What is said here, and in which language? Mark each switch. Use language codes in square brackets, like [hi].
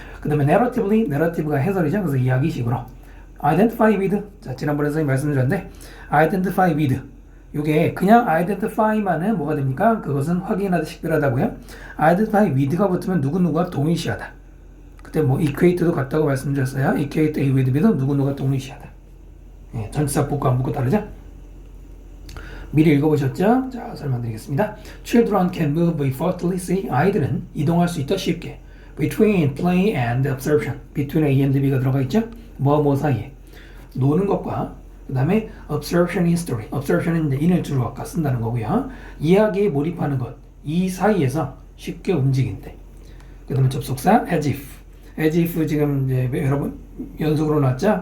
[ko] 그 다음에 narrative가 해설이죠. 그래서 이야기식으로 [en] identify with, [ko] 자, 지난번에 선생님 말씀드렸는데 identify with 이게 그냥 identify만은 뭐가 됩니까? 그것은 확인하다 식별하다고요. identify with가 붙으면 누구누구와 동일시하다. 그때 뭐 equate도 같다고 말씀드렸어요. equate A with B도 누구누구가 동일시하다. 예, 전치사 붙고 안 붙고 다르죠? 미리 읽어보셨죠? 자, 설명드리겠습니다. [en] Children can move effortlessly. [ko] 아이들은 이동할 수 있다 쉽게. [en] Between play and observation. Between A and B가 [ko] 들어가 있죠? 뭐 사이에. 노는 것과 그 다음에 observation in story. observation은 이제 in을 주로 아까 쓴다는 거고요. 이야기에 몰입하는 것. 이 사이에서 쉽게 움직인대. 그 다음에 접속사 as if. as if 지금 이제 여러분 연속으로 나왔죠?